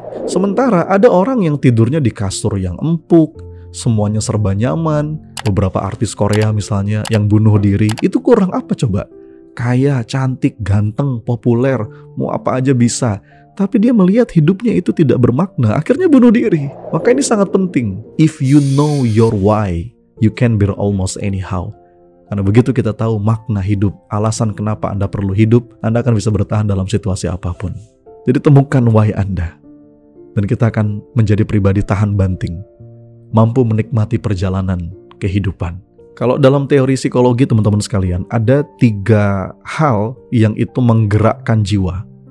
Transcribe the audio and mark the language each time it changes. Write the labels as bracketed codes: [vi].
[id] Sementara ada orang yang tidurnya di kasur yang empuk, semuanya serba nyaman. Beberapa artis Korea misalnya yang bunuh diri, itu kurang apa coba? Kaya, cantik, ganteng, populer, mau apa aja bisa. Tapi dia melihat hidupnya itu tidak bermakna, akhirnya bunuh diri. Maka ini sangat penting. [en] If you know your why, you can bear almost anyhow. [id] Karena begitu kita tahu makna hidup, alasan kenapa Anda perlu hidup, Anda akan bisa bertahan dalam situasi apapun. Jadi temukan why Anda. Dan kita akan menjadi pribadi tahan banting, mampu menikmati perjalanan kehidupan. Kalau dalam teori psikologi teman-teman sekalian, ada 3 hal yang itu menggerakkan jiwa.